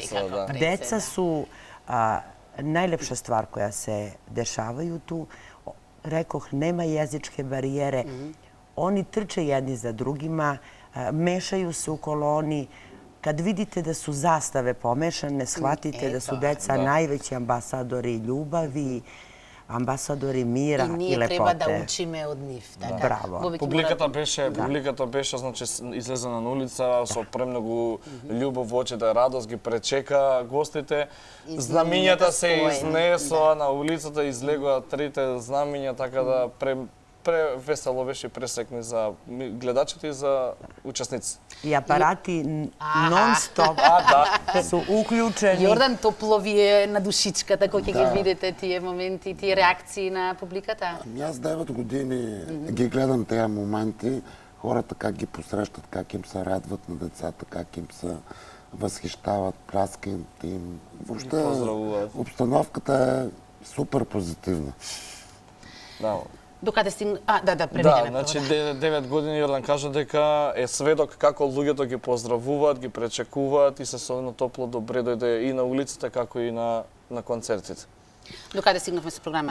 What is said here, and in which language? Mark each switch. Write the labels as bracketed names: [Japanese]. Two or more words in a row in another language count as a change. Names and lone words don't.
[Serbian] Deca su najlepša stvar koja se dešavaju tu. Rekoh, nema jezičke barijere. Oni trče jedni za drugima, mešaju se u koloni. Kad vidite da su zastave pomešane, shvatite da su deca najveći ambasadori ljubavi, амбасадори мира и лепоте. [Macedonian] И ние треба да учиме од нив, така. Браво. Публиката беше, значи, излезена на улица со премногу љубов во очите, радост ги пречека гостите. Знамињата се изнесоа на улицата, излегоа трите знамиња, така да весело беше пресекни за гледачите и за учесници. [Serbian] И апарати нон-стоп су уклучени. [Macedonian] Јордан, топло ви е на душичката кога ќе ги видите тие моменти, тие реакции на публиката? [Bulgarian] Аз 9 години ги гледам тези моменти, хората как ги посрещат, как им се радват на децата, как им се възхищават, пляскат им. Въобще обстановката е супер позитивна. Да. [Macedonian] Докаде стигна... да, Да, преминеме значи прво, да. 9 години Јордан кажа дека е сведок како луѓето ги поздравуваат, ги пречекуваат и се со едно топло добре дојде и на улицата како и на концертите. Докаде стигнавме со програмата